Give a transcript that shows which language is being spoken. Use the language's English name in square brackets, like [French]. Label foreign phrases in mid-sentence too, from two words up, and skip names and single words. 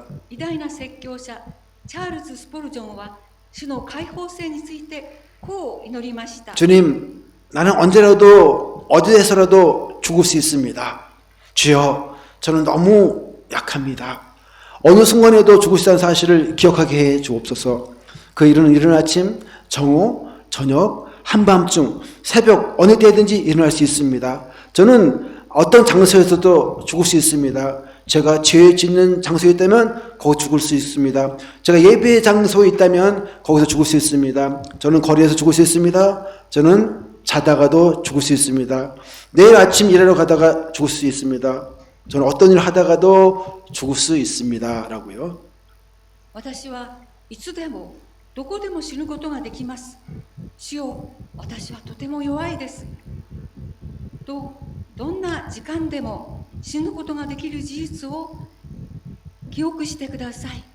[Japanese] 偉大な説教者チャールズ・スポルジョンは主の解放性についてこう祈りました。 [Korean] 주님, 나는 언제라도 어디에서라도 죽을 수 있습니다. 주여, 저는 너무 약합니다. 어느 순간에도 죽을 수 있다는 사실을 기억하게 해 주옵소서. 그 일은 이른 아침, 정오, 저녁, 한밤중, 새벽 어느 때든지 일어날 수 있습니다. 저는 어떤 장소에서도 죽을 수 있습니다. 제가 죄 짓는 장소에 있다면 거기 죽을 수 있습니다. 제가 예배 장소에 있다면 거기서 죽을 수 있습니다. 저는 거리에서 죽을 수 있습니다. 저는 자다가도 죽을 수 있습니다. 내일 아침 일하러 가다가 죽을 수 있습니다. 저는 어떤 일을 하다가도 죽을 수 있습니다. 라고요. [Japanese] 私はいつでもどこでも死ぬことができます。主よ、私はとても弱いです。と、どんな時間でも死ぬことができる事実を記憶してください。